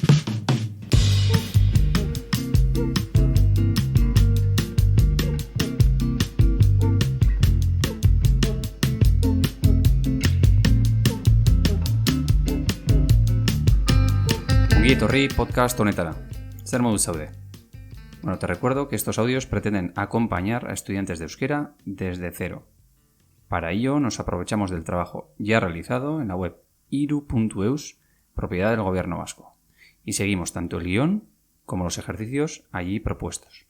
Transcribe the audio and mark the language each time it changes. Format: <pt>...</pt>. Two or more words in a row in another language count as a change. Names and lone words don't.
<eu>Ongi etorri podcast honetara. Zer modu zaude?</eu> <es>Bueno, te recuerdo que estos audios pretenden acompañar a estudiantes de euskera desde cero. Para ello nos aprovechamos del trabajo ya realizado en la web iru.eus, propiedad del Gobierno vasco, y seguimos tanto el guión como los ejercicios allí propuestos.</es>